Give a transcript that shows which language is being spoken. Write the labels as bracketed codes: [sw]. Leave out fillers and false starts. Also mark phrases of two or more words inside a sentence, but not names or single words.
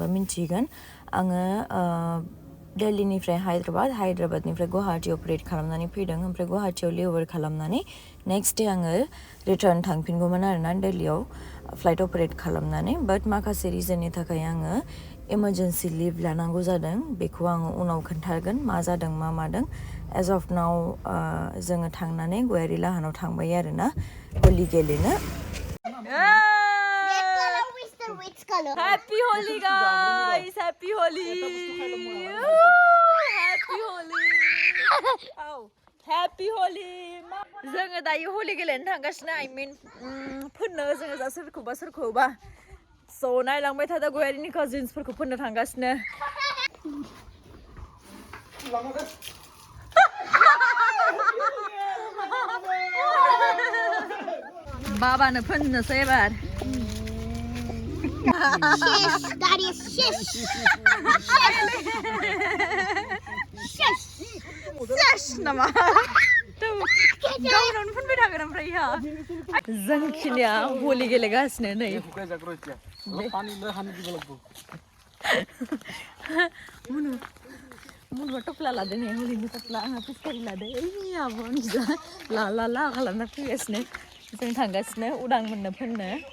[brx] मिन्थिगोन आङो दिल्लीनिफ्राय हायद्राबादनिफ्राय गुवाहाटि अपारेट खालामनानै फैदों ओमफ्राय गुवाहाटियाव लेअभार खालामनानै [en] next day [brx] आङो रिटार्न थांफिनगौमोन आरोना दिल्लीयाव फ्लाइट अपारेट खालामनानै बाट माखासे रिजननि थाखाय आङो [en] emergency leave [brx] लानांगौ जादों बेखौ आङो उनाव खोन्थागोन मा जादों मा मादों [en] as of now [brx] जोङो थांनानै गयारि लाहानाव थांबाय आरोना होलि गेलेनो. [en] Happy Holi guys! Happy Holi! Happy Holi! Oh, Happy Holi! [brx] जोङो दायो होलि गेलेनो थांगासिनो [en] I mean [brx] फोननो जोङो दा सोरखौबा स' नायलांबाय थादो गयारिनि काजिन्सफोरखौ फोननो थांगासिनो. बाबानो फोननोसै एबार. [en] Shish, Daddy, shish. Shish. Shish nama. [brx] गावनावनो फोनबाय थागोन ओमफ्राय हा जोंखिनिया होलि गेलेगासिनो नै मुनुआ टप्ला लादों नै होलिनि टप्ला आंहा पिचकारी लादों ओइ आब' ला खालामना फैगासिनो जों थांगासिनो उदां मोननो फोननो.